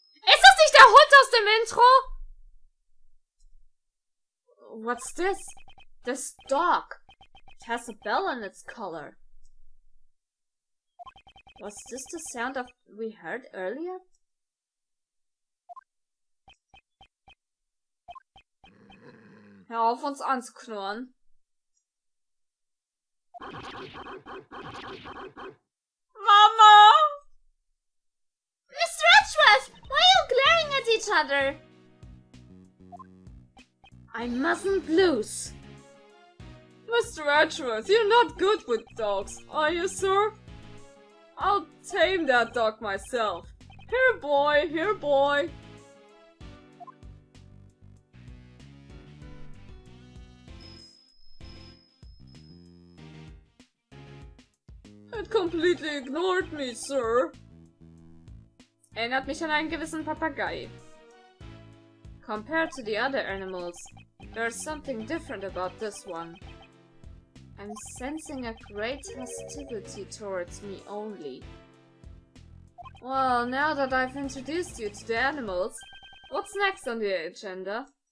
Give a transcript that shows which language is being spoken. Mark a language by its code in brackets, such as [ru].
[de] Ist das nicht der Hund aus dem Intro? [en] What's this? This dog. It has a bell in its collar. Was this the sound of we heard earlier? [de] Hör auf, uns anzuknurren. Mama! [en] Mr. Edgeworth, why are you glaring at each other? I mustn't lose. Mr. Edgeworth, you're not good with dogs, are you, sir? I'll tame that dog myself. Here, boy, here, boy. It completely ignored me, sir. [de] Erinnert mich an einen gewissen Papagei. [en] Compared to the other animals, there's something different about this one. I'm sensing a great hostility towards me only. Well, now that I've introduced you to the animals, what's next on the agenda?